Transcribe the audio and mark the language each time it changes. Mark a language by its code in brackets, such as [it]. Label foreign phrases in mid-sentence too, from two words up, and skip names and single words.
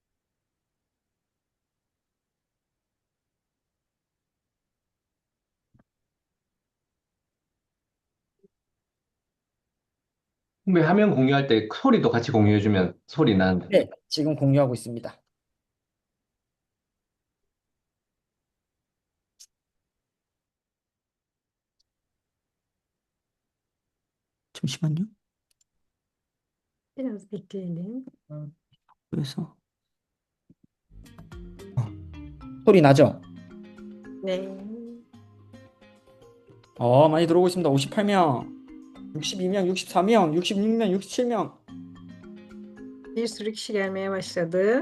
[ko] 왜 화면 공유할 때 소리도 같이 공유해주면 소리 나는데. 네, 지금 공유하고 있습니다. 잠시만요. [tr] Biraz bekleyelim. [ko] 그래서 소리 나죠? 네. 많이 들어오고 있습니다. 58명, 62명, 64명, 66명, 67명. [tr] Bir sürü kişi gelmeye başladı.